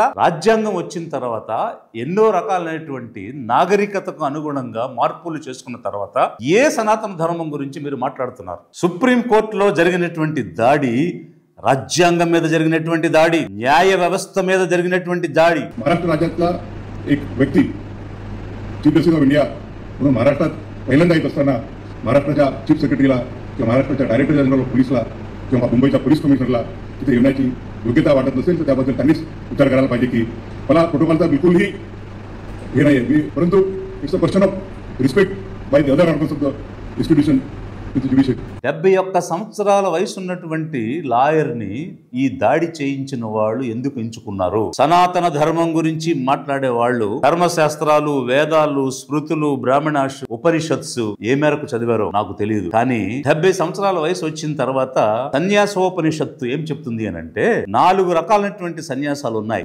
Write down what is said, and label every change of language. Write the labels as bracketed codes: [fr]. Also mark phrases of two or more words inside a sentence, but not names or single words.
[te] రాజ్యాంగం వచ్చిన తర్వాత ఎన్నో రకాలైనటువంటి నాగరికతకు అనుగుణంగా మార్పులు చేసుకున్న తర్వాత ఏ సనాతన ధర్మం గురించి మీరు మాట్లాడుతున్నారు? సుప్రీం కోర్టులో జరిగినటువంటి దాడి రాజ్యాంగం మీద జరిగినటువంటి దాడి, న్యాయ వ్యవస్థ మీద జరిగినటువంటి దాడి. [mr] महाराष्ट्र राज्यातला एक व्यक्ती [en] chief justice of India [mr] म्हणून महाराष्ट्रात पहिल्यांदा येत असताना महाराष्ट्राच्या चीफ सेक्रेटरीला किंवा महाराष्ट्राच्या [en] director general of policela [mr] किंवा मुंबईच्या [en] police commissionerla [mr] तिथे येण्याची योग्यता वाटत नसेल तर त्याबद्दल त्यांनीच विचार करायला पाहिजे की मला प्रोटोकॉलचा बिलकुलही हे नाही आहे, परंतु [en] it's a question of respect by the other arms of the institution with the judiciary. [te] 71 సంవత్సరాల వయసు ఉన్నటువంటి లాయర్ని ఈ దాడి చేయించిన వాళ్ళు ఎందుకు ఎంచుకున్నారు? సనాతన ధర్మం గురించి మాట్లాడే వాళ్ళు ధర్మశాస్త్రాలు, వేదాలు, స్మృతులు, బ్రాహ్మణాష్, ఉపనిషత్సు ఏ మేరకు చదివారో నాకు తెలియదు. కానీ 70 సంవత్సరాల వయసు వచ్చిన తర్వాత సన్యాసోపనిషత్తు ఏం చెప్తుంది అని అంటే 4 రకాలైనటువంటి సన్యాసాలు ఉన్నాయి.